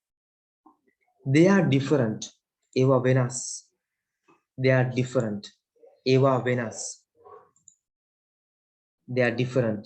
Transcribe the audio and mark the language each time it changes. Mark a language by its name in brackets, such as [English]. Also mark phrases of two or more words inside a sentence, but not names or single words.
[English] they are different. [Sinhala] ඒවා වෙනස්. [English] they are different. [Sinhala] ඒවා වෙනස්. [English] They are different.